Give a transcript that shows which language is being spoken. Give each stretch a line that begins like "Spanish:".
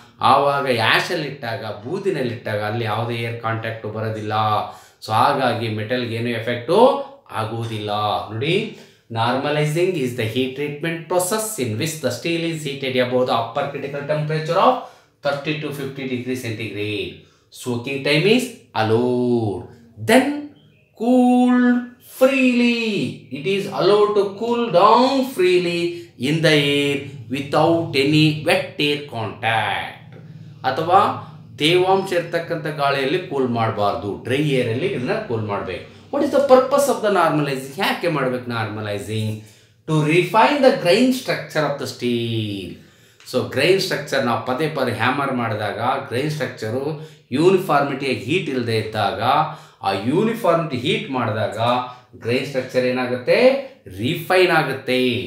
Kannada: ಆವಾಗ ಆ್ಯಶಲ್ಲಿಟ್ಟಾಗ, ಬೂದಿನಲ್ಲಿಟ್ಟಾಗ ಅಲ್ಲಿ ಯಾವುದೇ ಏರ್ ಕಾಂಟ್ಯಾಕ್ಟು ಬರೋದಿಲ್ಲ. ಸೊ ಹಾಗಾಗಿ ಮೆಟಲ್ಗೆ ಏನು ಎಫೆಕ್ಟು ಆಗುವುದಿಲ್ಲ. ನೋಡಿ,
English: Normalising is the heat treatment process in which the steel is heated above the upper critical temperature of 30 to 50 degrees centigrade. Soaking time is allowed. Then cooled freely. It is allowed to cool down freely in the air without any wet air contact.
Kannada: ಅಥವಾ ತೇವಾಂಶ ಇರ್ತಕ್ಕಂಥ ಗಾಳಿಯಲ್ಲಿ cool ಮಾಡಬಾರ್ದು, dry ಏರಲ್ಲಿ ಇದನ್ನ cool ಮಾಡಬೇಕು.
English: What is the purpose of the normalising?
Kannada: ಯಾಕೆ ಮಾಡಬೇಕು
English: Normalising? To refine the grain structure of the steel.
Kannada: So grain structure ನಾವು ಪದೇ ಹ್ಯಾಮರ್ ಮಾಡಿದಾಗ ಗ್ರೈನ್ ಸ್ಟ್ರಕ್ಚರು ಯೂನಿಫಾರ್ಮಿಟಿಯಾಗಿ ಹೀಟ್ ಇಲ್ಲದೆ ಇದ್ದಾಗ, ಆ ಯೂನಿಫಾರ್ಮಿಟಿ ಹೀಟ್ ಮಾಡಿದಾಗ ಗ್ರೈನ್ ಸ್ಟ್ರಕ್ಚರ್ ಏನಾಗುತ್ತೆ, ರಿಫೈನ್ ಆಗುತ್ತೆ.